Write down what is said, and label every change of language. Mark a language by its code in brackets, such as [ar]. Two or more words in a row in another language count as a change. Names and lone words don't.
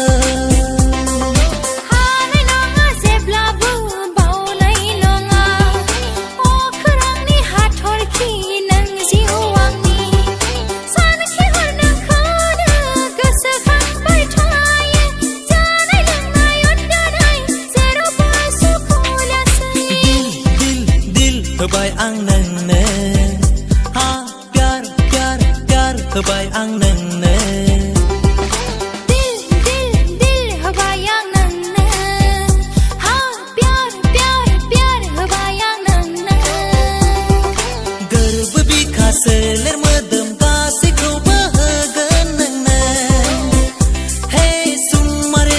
[brx] हानाय नङा जेब्लाबो बावनाय नङा अख्रांनि हाथरखि नों जिउ आंनि सानखि हर नोंखौनो गोसोखांबाय थायो जानाय लोंनाय उन्दुनाय जेरावबो सुखु लासै [hi] दिल दिल [brx] होबाय आं नोंनो हा [hi] प्यार प्यार प्यार [brx] होबाय आं नोंनो [hi] दिल दिल दिल [brx] होबाय आं नोंनो हा [hi] प्यार प्यार प्यार [brx] होबाय आं नोंनो गोरबो बिखा सोलेर मोदोम गासैखौबो होगोन नोंनो हे सुम्मा